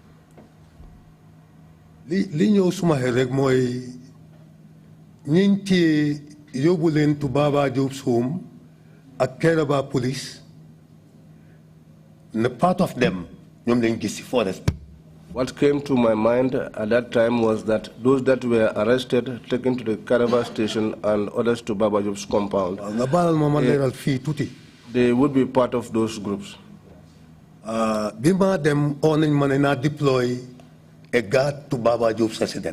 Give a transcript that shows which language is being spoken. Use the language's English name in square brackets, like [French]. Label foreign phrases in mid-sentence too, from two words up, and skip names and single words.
[Wolof] li ñëw suma xel rek mooy ñiñ téye yóbbu leen to Baba Job's home ak Kairaba police ne [English] part of them [Wolof] ñoom lañ gis ci forest. [English] What came to my mind at that time was that those that were arrested, taken to the Caravan station and others to Baba Job's compound, they would be part of those groups. [Wolof] Bima dem on manena [English] deploy a guard to Baba Job's residence.